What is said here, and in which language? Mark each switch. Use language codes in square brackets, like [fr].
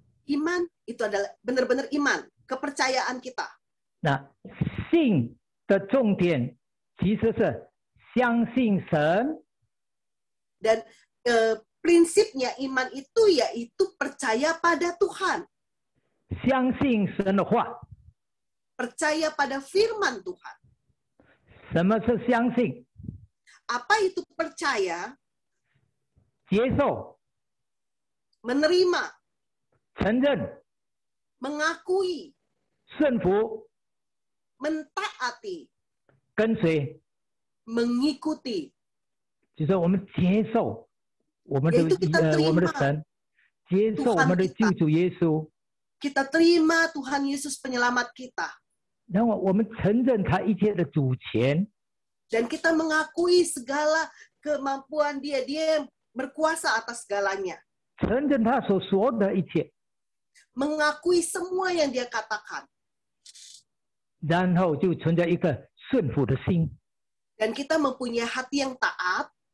[id] Iman itu adalah benar-benar iman, kepercayaan kita. [zh] 那信的重点其实是相信神， [id] Dan prinsipnya iman itu yaitu percaya pada Tuhan, [zh] 相信神的话。 [id] percaya pada firman Tuhan. [zh] 什么是相信？ [id] Apa itu percaya? [zh] 接受、 [id] Menerima, [zh] 承认、 [id] mengakui, [zh] 顺服、 [id] mentaati, [zh] 跟随， [id] mengikuti. [zh] 就是我们接受我们的 [id] Yaitu kita terima [zh] 我们的神，接受我们的救主耶稣， [id] Kita terima Tuhan Yesus penyelamat kita. [zh] 然后我们承认他一切的主权， [id] Dan kita mengakui segala kemampuan dia. Dia berkuasa atas segalanya. [zh] 承认他所说的一切， [id] Mengakui semua yang dia katakan. [zh] 然后就存在一个顺服的心， [id] Dan kita mempunyai hati yang taat.